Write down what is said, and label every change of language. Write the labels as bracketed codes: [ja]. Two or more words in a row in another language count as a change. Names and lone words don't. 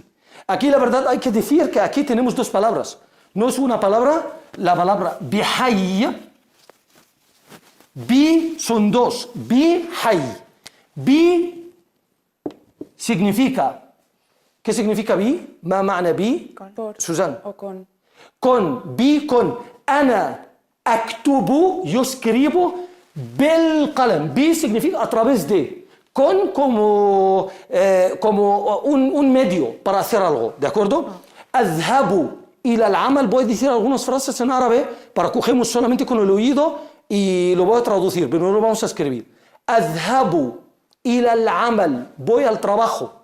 [es] Aquí la verdad hay que decir que aquí tenemos dos palabras. No es una palabra, la palabra bihay. Bi son dos, bi hay. Bi significa, ¿qué significa bi? [ar] ما معنى بي? [es] Por. Susan. O con. Con, bi con. [ar] أنا أكتب, [es] yo escribo [ar] بالقلم. [es] Bi significa a través de. Con como un medio para hacer algo, ¿de acuerdo? [ar] أذهب إلى العمل, [es] voy a decir algunas frases en árabe para cogemos solamente con el oído y lo voy a traducir, pero no lo vamos a escribir. [ar] أذهب إلى العمل, [es] voy al trabajo.